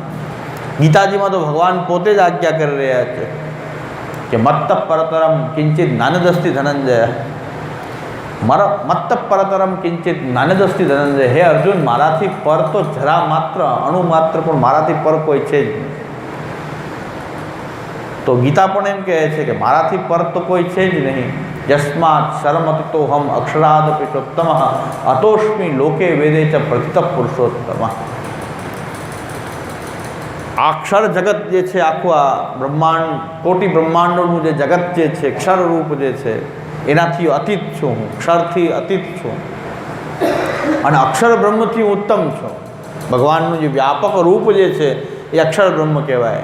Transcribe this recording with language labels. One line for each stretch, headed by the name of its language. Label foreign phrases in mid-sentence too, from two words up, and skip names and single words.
Gujarati: ગીતાજીમાં તો ભગવાન પોતે જ આજ્ઞા કરી રહ્યા છે કે
Sanskrit: મત્ત પરતરમ કિંચિત નાનદસ્તિ ધનંજય, મત્ત પરતરમ કિંચિત નાનદસ્તિ ધનંજય.
Gujarati: હે અર્જુન, મારાથી પર તો જરા માત્ર, અણુ માત્ર પણ મારાથી પર કોઈ છે જ નહીં. તો ગીતા પણ એમ કહે છે કે મારાથી પર તો કોઈ છે જ નહીં.
Sanskrit: यस्मात् शरमतितोहम अक्षरादपि चोत्तमः अतोष्मी लोके वेदे च प्रथित पुरुषोत्तमः।
Gujarati: अक्षर जगत जे છે આખું આ બ્રહ્માંડ કોટી બ્રહ્માંડોનું જે જગત જે છે અક્ષર રૂપ જે છે એનાથી અતીત છું હું, અક્ષરથી અતીત છું અને અક્ષર બ્રહ્મથી ઉત્તમ છું। ભગવાનનું જે વ્યાપક રૂપ જે છે એ અક્ષર બ્રહ્મ કહેવાય।